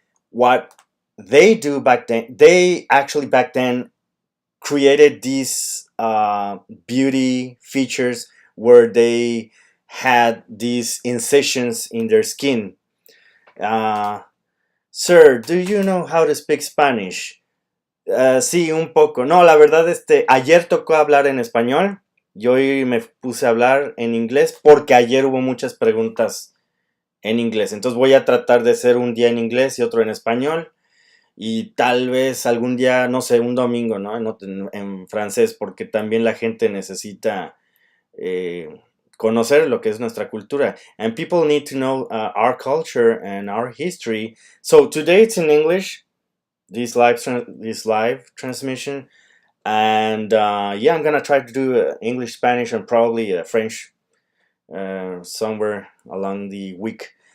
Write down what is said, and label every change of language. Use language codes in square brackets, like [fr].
[en] What they do back then, they actually back then created these beauty features where they had these incisions in their skin. uh, Sir, do you know how to speak Spanish? [es] Sí, un poco. No, la verdad, ayer tocó hablar en español y hoy me puse a hablar en inglés porque ayer hubo muchas preguntas en inglés. Entonces voy a tratar de ser un día en inglés y otro en español. Y tal vez algún día, no sé, un domingo, ¿no? En francés, porque también la gente necesita conocer lo que es nuestra cultura. [en] And people need to know our culture and our history. So today it's in English, this live transmission. And yeah, I'm going to try to do English, Spanish, and probably French somewhere along the week.